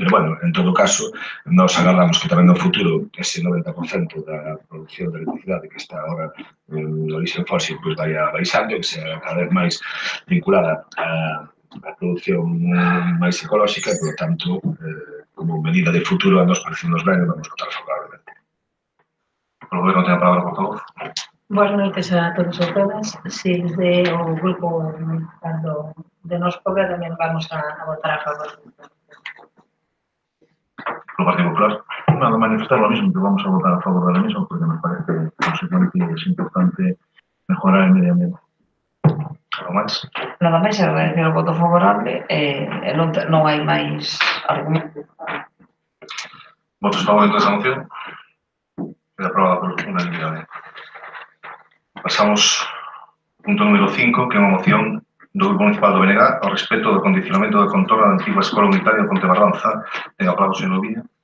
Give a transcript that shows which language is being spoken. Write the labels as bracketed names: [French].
[Galician] Pero, bueno, en todo caso, nos agardamos que tamén no futuro ese 90% da produción de electricidade que está agora en origen fósil vai baixando, que sea cada vez máis vinculada a produción máis ecolóxica, e, [Spanish] por lo tanto, [Galician] como medida de futuro, a nos parecemos ben e vamos votar favorablemente. Por lo que non ten a palabra, por favor. Boas noites a todos e todas. Si desde o grupo de Nos Pobra tamén vamos a votar a favor. Por Partido Popular. [Spanish] Nada, manifestar lo mismo, que vamos a votar a favor de la misma, porque nos parece consecuente y es importante mejorar el medio ambiente. [Galician] Algo máis? Nada máis, agradecer o voto favorable e non hai máis argumentos. Votos favorables a moción? Queda aprobada por unanimidade. Pasamos ao punto número 5, que é unha moción do Grupo Municipal do BNG ao respecto do condicionamento da contorna da antiga Escola Unitaria de Ponte Barranza. Ten a palabra o señor Lobiña.